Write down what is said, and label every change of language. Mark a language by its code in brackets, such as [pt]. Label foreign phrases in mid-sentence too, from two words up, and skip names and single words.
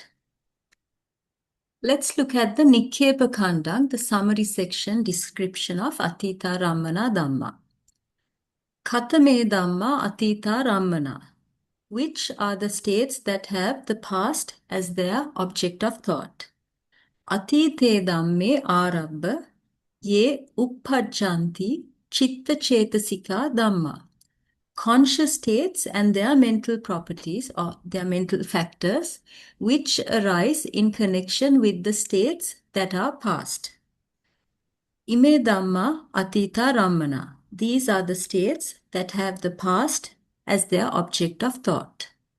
[en] Let's look at the Nikkepa Khandha, the summary section description of [pi] Atītārammaṇā Dhammā. Katame Dhammā Atītārammaṇā, [en] which are the states that have the past as their object of thought. [pi] Atīte Dhamme Ārabba ye uppajjanti chitta cetasika Dhamma. [en] Conscious states and their mental properties or their mental factors which arise in connection with the states that are past. [pi] Ime Dhamma Atītārammaṇā. [en] These are the states that have the past as their object of thought.